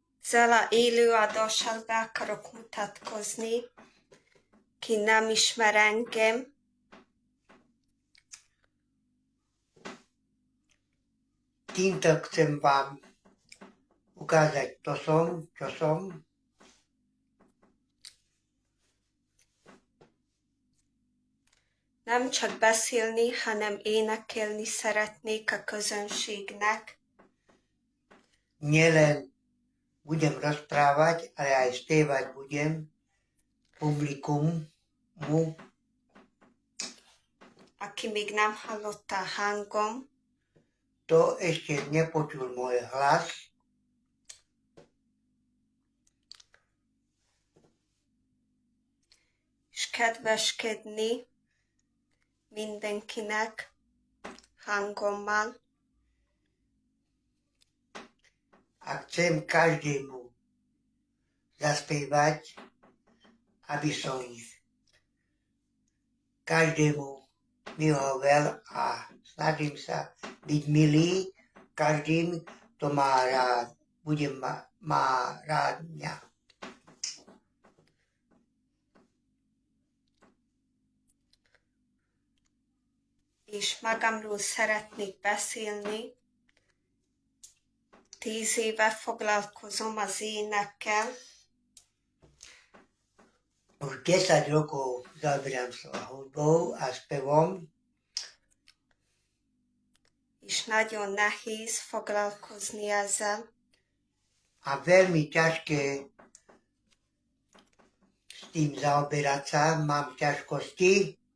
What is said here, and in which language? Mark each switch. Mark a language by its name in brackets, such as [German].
[Hungarian] Ezzel a élőadással be akarok mutatkozni, ki nem ismer engem. [Slovak] Týmto chcem vám ukázať, čo som. [Hungarian] Nem csak beszélni, hanem énekelni szeretnék a közönségnek. [Slovak] Nielen budem rozprávať, ale aj spievať budem publikumu, [Hungarian] Aki még nem hallotta a hangom, [Slovak] to ešte nepočul môj hlas. [Hungarian] és kedveskedni mindenkinek hangommal. [Slovak] A chcem každému zaspievať, aby som každému vyhovel a snažím sa byť milý každým, kto má rád, má rád mňa. [Hungarian] És magamról szeretnék beszélni. 10 éve foglalkozom az énekkel. [Slovak] Už 10 rokov zaoberám sa hudbou a spevom. [Hungarian] És nagyon nehéz foglalkozni ezzel. [Slovak] A veľmi ťažké s tým zaoberať sa, mám ťažkosti.